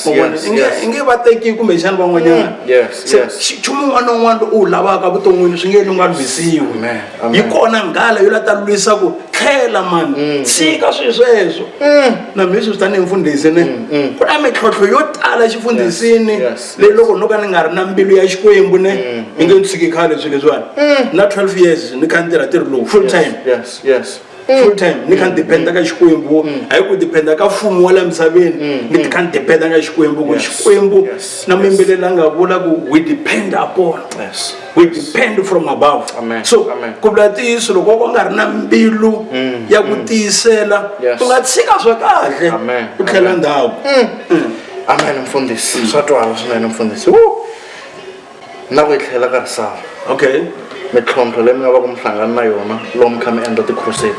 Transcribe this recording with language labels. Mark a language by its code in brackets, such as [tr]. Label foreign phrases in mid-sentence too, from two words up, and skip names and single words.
[ts] i nge va teki kumbexana van'wanyana se nchumu un'wana na un'wana lowu u wu lavaka vuton'wini swi nge endli u nga lwisiwi yi kona nghala yo la ta lwisa ku tlhela mani tshika swilo sweswo na mi swi tanihi mfundhisi ne ku na mintlhontlho yo tala xifundhisini leyi loko no ka ni nga ri na mbilu ya xikwembu ne mi nge ni tshiki khale swilo leswiwani na 12 years ni kha ni tirha tirhi lowu [en] full time full time [ts] ni kha ni dependa ka xikwembu hayi ku dependa ka mfumo wa la misaveni ni kha ni dependa ka xikwembu ku xikwembu na mimbelela nga vula ku [en] we depend upon we depend from above [ts] so ku vula ntiyiso loko ku nga ri na mbilu ya ku tiyisela u nga tshika swa kahle u tlhela ndhawu amen mfundhisi swa twala swinene mfundhisi na ku yi tlhela ka risava mintlhontlho leyi mi nga va ku mi hlangana na yona loko mi kha mi endla ti-crusade